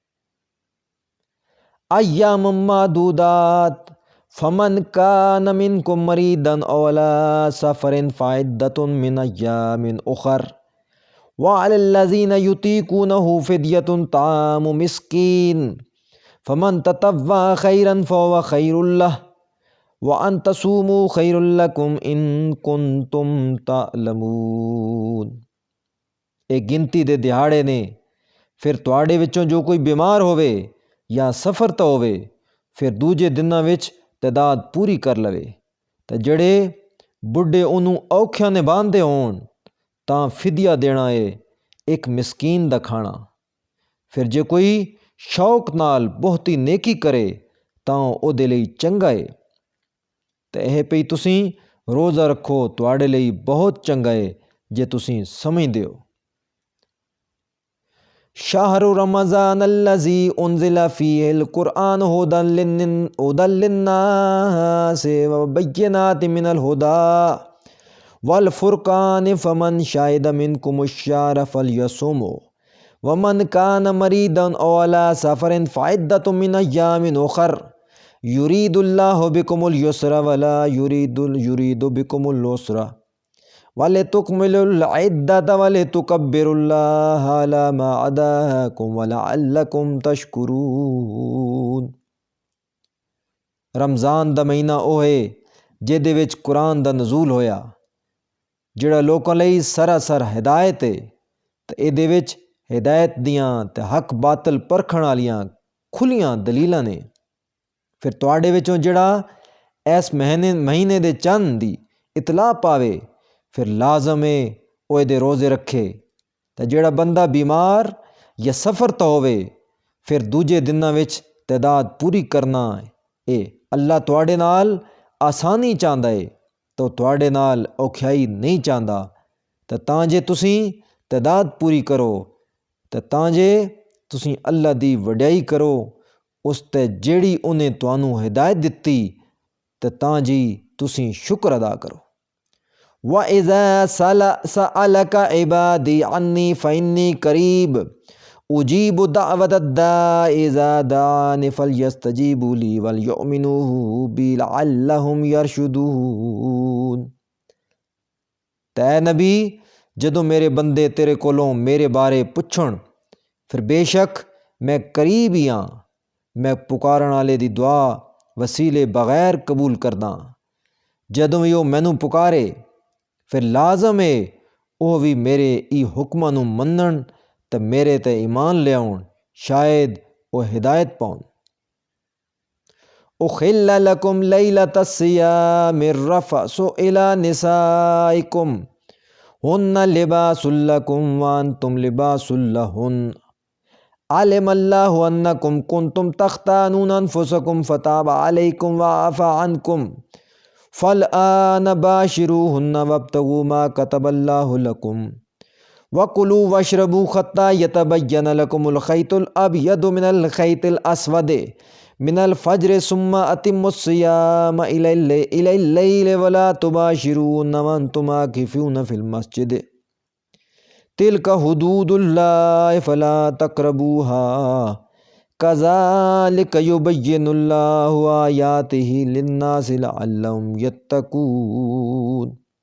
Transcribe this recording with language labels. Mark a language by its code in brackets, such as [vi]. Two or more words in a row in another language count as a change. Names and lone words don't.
[ar] ایام معدودات فمن کان منکم مریضا او علی سفر فعدۃ من ایام اخر وعلی الذین یطیقونہ فدیۃ طعام مسکین فمن تطوع خیرا فہو خیر لہ وان تصوموا خیر لکم ان کنتم تعلمون۔ [pa] ایک گنتی دے دہاڑے نے، پھر تواڈے وچوں جو کوئی بیمار ہووے یا سفر تے ہووے، پھر دوجے دناں وچ تعداد پوری کر لوے، تے جڑے بڈھے انہوں اوکھیاں نے باندھے ہون تاں فدیہ دینا ہے ایک مسکین دا کھانا۔ پھر جے کوئی شوق نال بہتی نیکی کرے تاں او دے لئی چنگا ہے، تے اے پئی تسی روزہ رکھو تواڈے لئی بہت چنگا ہے جے تسی سمجھدے ہو۔ [ar] شہر رمضان الذی انزل فیہ القرآن ھدی للناس وبینات من الھدی والفرقان فمن شہد منکم الشہر فلیصمہ ومن کان مریضا او علی سفر فعدۃ من ایام اخر یرید اللہ بکم الیسر ولا یرید بکم العسر وَلِتُكْمِلُوا الْعِدَّةَ وَلِتُكَبِّرُوا اللَّهَ عَلَى مَا هَدَاكُمْ وَلَعَلَّكُمْ تَشْكُرُونَ۔ [pa] رمضان دا مہینہ او ہے جہدے وچ قرآن دا نزول ہویا، جڑا لوکاں لئی سراسر ہدایت ہے، تے اے دے وچ ہدایت دیاں تے حق باطل پرکھن والیاں کھلیاں دلیلاں نے۔ پھر تواڈے وچوں جڑا اس مہینے دے چند دی اطلاع پاوے، پھر لازم ہے اوے دے روزے رکھے، تے جڑا بندہ بیمار یا سفر تے ہووے پھر دوجے دناں وچ تعداد پوری کرنا اے۔ اللہ تواڈے نال آسانی چاہندا ہے تو تواڈے نال اوکھیائی نہیں چاہندا، تے تاں جے تسی تعداد پوری کرو تے تاں جے تسی اللہ دی وڈیائی کرو اس تے جیڑی انہیں تانوں ہدایت دتی، تے تاں جی تسی شکر ادا کرو۔ [ar] وَإِذَا سَأَلَكَ عِبَادِي عَنِّي فَإِنِّي قَرِيبٌ أُجِيبُ دَعْوَةَ الدَّاعِ إِذَا دَعَانِ فَلْيَسْتَجِيبُوا لِي وَلْيُؤْمِنُوا بِي لَعَلَّهُمْ يَرْشُدُونَ۔ [pa] تے نبی جدوں میرے بندے تیرے کولوں میرے بارے پچھن، پھر بے شک میں قریب ہی ہاں، میں پکارن والے دی دعا وسیلے بغیر قبول کرداں۔ جدوں وہ مینوں پکارے پھر لازم ہے وہ بھی میرے ای حکماں نوں منن تے میرے تے ایمان لیاؤن، شاید وہ ہدایت پاؤن۔ [ar] اُحِلَّ لَکُمْ لَیْلَۃَ الصِّیَامِ الرَّفَثُ إِلیٰ نِسَائِکُمْ ہُنَّ لِبَاسٌ لَکُمْ وَأَنْتُمْ لِبَاسٌ لَہُنَّ عَلِمَ اللَّهُ أَنَّکُمْ كُنْتُمْ تَخْتَانُونَ أَنفُسَکُمْ فَتَابَ عَلَیکُمْ وَعَفَا عَنْکُمْ فَالْآنَ بَاشِرُوهُنَّ وَابْتَغُوا مَا كَتَبَ اللَّهُ لَکُمْ وَكُلُوا وَاشْرَبُوا حَتَّى يَتَبَيَّنَ لَكُمُ الْخَيْطُ الْأَبْيَضُ مِنَ الْخَيْطِ الْأَسْوَدِ مِنَ الْفَجْرِ ثُمَّ أَتِمُّوا الصِّيَامَ إِلَى اللَّيْلِ وَلَا تُبَاشِرُوهُنَّ وَأَنْتُمْ عَاكِفُونَ فِي الْمَسْجِدِ تِلْكَ حُدُودُ اللَّهِ فَلَا تَقْرَبُوهَا كَذَلِكَ يُبَيِّنُ اللَّهُ آيَاتِهِ لِلنَّاسِ لَعَلَّهُمْ يَتَّقُونَ۔